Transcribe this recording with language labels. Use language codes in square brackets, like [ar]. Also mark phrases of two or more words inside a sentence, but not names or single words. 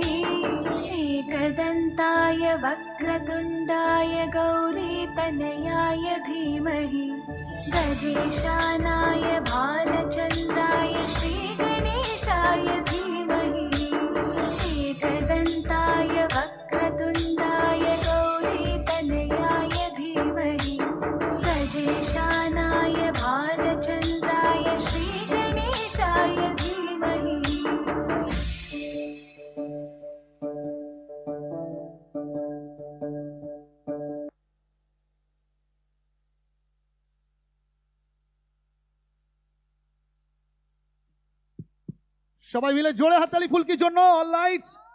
[sa] एकदन्ताय वक्रतुण्डाय गौरीतनयाय धीमहि गजेशानाय भालचन्द्राय श्रीगणेशाय धीमहि एकदन्ताय वक्रतुण्डाय गौरीतनयाय धीमहि गजेशानाय भालचन्द्राय श्रीगणेशाय धीमहि। [bn] সবাই মিলে জোরে হাততালি ফুলকির জন্য। [en] all lights.